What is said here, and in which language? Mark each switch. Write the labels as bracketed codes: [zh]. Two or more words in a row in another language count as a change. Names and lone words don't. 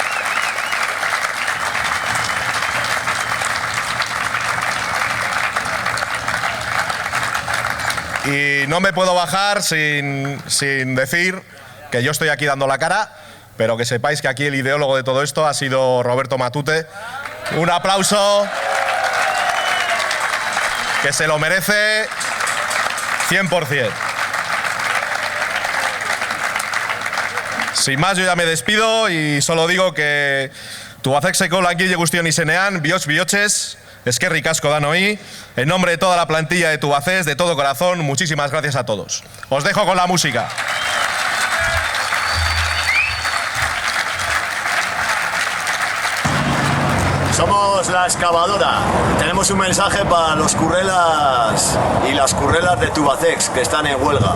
[es] Y no me puedo bajar sin decir que yo estoy aquí dando la cara, pero que sepáis que aquí el ideólogo de todo esto ha sido Roberto Matute. Un aplauso, que se lo merece 100%. Sin más, yo ya me despido y solo digo que [eu] Tubacexeko langile guztion izenean, bihotz bihotxez, eskerrik asko danoi, [es] en nombre de toda la plantilla de Tubacex, de todo corazón, muchísimas gracias a todos. Os dejo con la música. Somos la excavadora. Tenemos un mensaje para los currelas y las currelas de Tubacex que están en huelga.